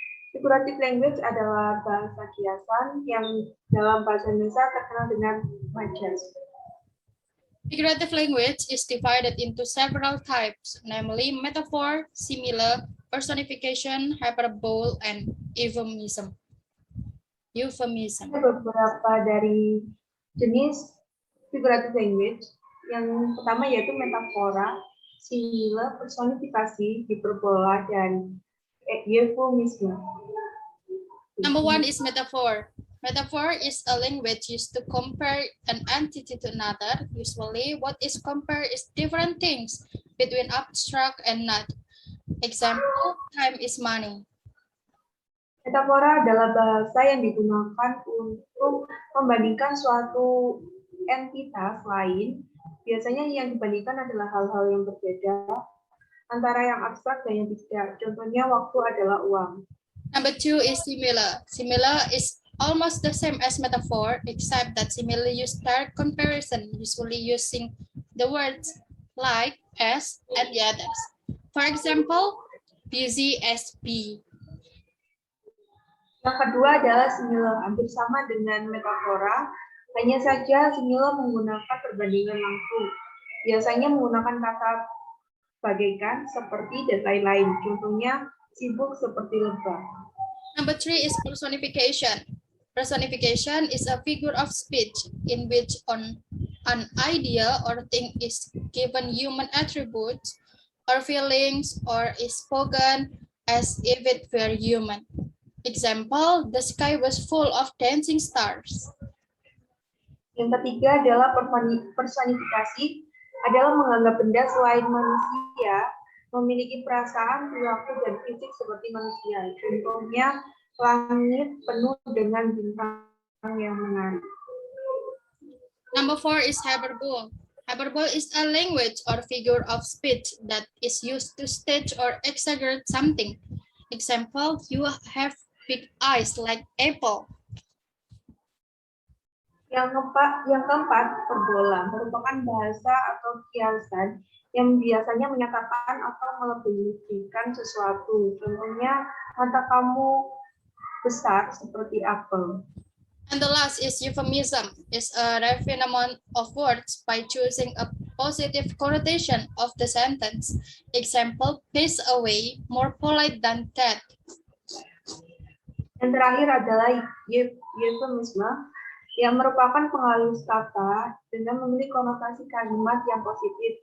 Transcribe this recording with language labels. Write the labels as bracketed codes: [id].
[id] Figurative language adalah bahasa kiasan yang dalam bahasa Indonesia terkenal dengan macas. [en] Figurative language is divided into several types, namely metaphor, simile, personification, hyperbole, and euphemism. [id] Ada beberapa dari jenis figurative language. Yang pertama yaitu metafora, simile, personifikasi, hiperbola, dan euphemisme. [en] Number one is metaphor. Metaphor is a language used to compare an entity to another. Usually, what is compared is different things between abstract and not. Example, time is money. [id] Metafora adalah bahasa yang digunakan untuk membandingkan suatu entitas lain. Biasanya yang dibandingkan adalah hal-hal yang berbeda antara yang abstrak dan yang tidak. Contohnya, waktu adalah uang. [en] Number two is simile. Simile is almost the same as metaphor, except that simile use direct comparison, usually using the words like, as, and the others. For example, busy as be. [id] Yang kedua adalah simile, hampir sama dengan metafora, hanya saja simile menggunakan perbandingan langsung. Biasanya menggunakan kata bagaikan, seperti, dan lain-lain. Contohnya, sibuk seperti lebah. [en] Number three is personification. Personification is a figure of speech in which an idea or thing is given human attributes or feelings or is spoken as if it were human. Example, the sky was full of dancing stars. [id] Yang ketiga adalah personifikasi, adalah menganggap benda selain manusia memiliki perasaan, perilaku, dan fisik seperti manusia. Contohnya, langit penuh dengan bintang yang menarik. [en] Number four is hyperbole. Hyperbole is a language or figure of speech that is used to stage or exaggerate something. Example, you have big eyes like apple. [id] Yang keempat, hiperbola merupakan bahasa atau kiasan yang biasanya menyatakan atau melebihkan sesuatu. Contohnya, mata kamu besar seperti apel. [en] And the last is euphemism. It's a refinement of words by choosing a positive connotation of the sentence. Example, pace away, more polite than that. [id] Yang terakhir adalah euphemisme, yang merupakan penghalus kata dengan memiliki konotasi kalimat yang positif.